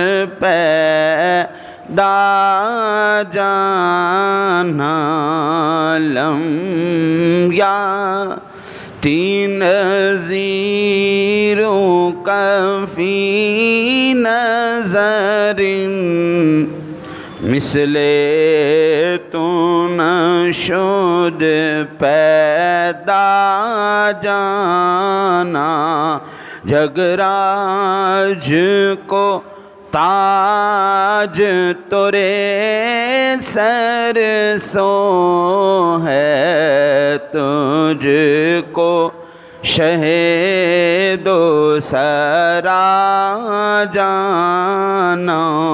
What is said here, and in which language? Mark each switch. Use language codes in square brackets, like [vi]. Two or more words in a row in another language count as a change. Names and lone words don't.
[fa] پیدا جانا [ar] لم یاتی نذیرک فی [fa] نظر مثل تو نشد پیدا [ur] جانا جگراج کو تاج تورے سر سو ہے تجھ کو شہد و سرا جانا